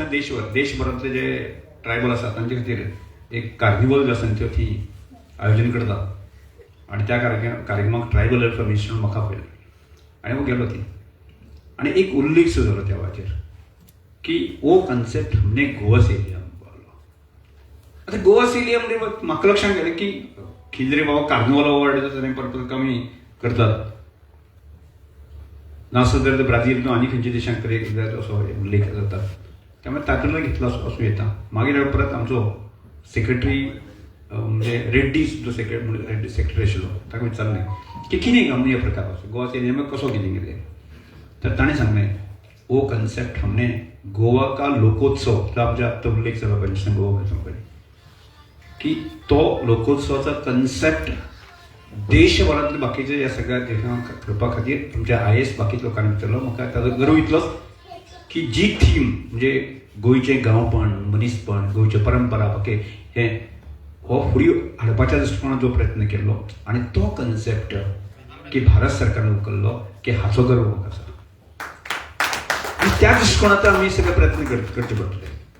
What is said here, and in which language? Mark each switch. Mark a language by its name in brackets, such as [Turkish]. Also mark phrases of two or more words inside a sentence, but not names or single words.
[Konkani] देशभरांतले जे ट्रायबल आसा तांचे खातीर एक कार्निवल जो आसा तो ती आयोजन करता आनी त्या कार्यक्रमाक [English] tribal welfare [Konkani] मिनिस्टरान म्हाका आपयलें आनी हांव गेलो ती आनी एक उल्लेख सुद्दां जालो त्या वेळाचेर की हो कन्सेप्ट [Hindi] हमने गोवा से लिया [Konkani] आतां [Hindi] गोवा से लिया [Konkani] म्हणजे म्हाका लक्षांत गेलें की कितें बाबा कार्निवल अवॉर्ड जाता परत आमी करतात नासत जाल्यार ब्राजील किंवा आनी खंयच्या देशांक तरी असो उल्लेख जाता त्यामुळे तातूंतलो घेतलो असो येता मागीर परत आमचो सेक्रेटरी म्हणजे रेड्डी जो रेड्डी सेक्रेटरी आशिल्लो ताका विचारलें की कितें आमी हे प्रकार असो [Hindi] गोवा से लिया [Konkani] कसो कितें कितें तर ताणें सांगलें [Hindi] वो कन्सेप्ट हमने गोवा का लोकोत्सव [Konkani] जो आमच्या आत्ता उल्लेख जालो पयलीं गोवा पयलीं की तो लोकोत्सवाचा कन्सेप्ट देशभरांतल्या बाकीच्या ह्या सगळ्या देशांक करपा खातीर आमच्या IAS बाकीच्या लोकांनी विचारलो म्हाका ताजो गर्व इतलोच की जी थीम म्हणजे गोंयचें गांवपण मनीसपण गोंयच्यो परंपरा बाकी हे हो फुडें हाडपाच्या दृश्टिकोनान जो प्रयत्न केल्लो आनी तो कन्सेप्ट की भारत सरकारान उखल्लो की हाचो गर्व म्हाका आसा आनी त्या दृश्टिकोनांतल्यान आमी सगळे प्रयत्न करचे पडटले